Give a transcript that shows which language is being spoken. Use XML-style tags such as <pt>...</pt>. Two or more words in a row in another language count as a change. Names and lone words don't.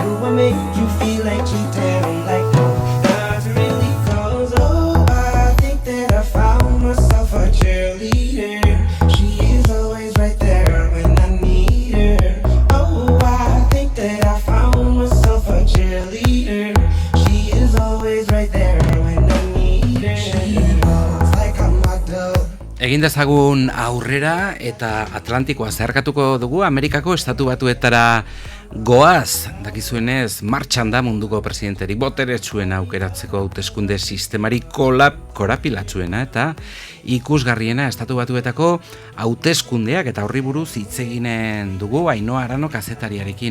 <en>Do I make you feel like cheating? I'm like, no, not really, cause oh, I think that I found myself a cheerleader. She is always right there when I need her. That I found myself a cheerleader. She is always right there when I need her. She looks like a model.</en> <eu>Egin dezagun aurrera eta Atlantikoa zeharkatuko dugu Amerikako estatu batuetara goaz. Dakizuenez, martxan da munduko presidenterik boteretsuena aukeratzeko hauteskunde sistemari korapilatsuena eta ikusgarriena estatu batuetako hauteskundeak eta horri buruz hitz eginen dugu Ainhoa Arano kazetariarekin.</eu>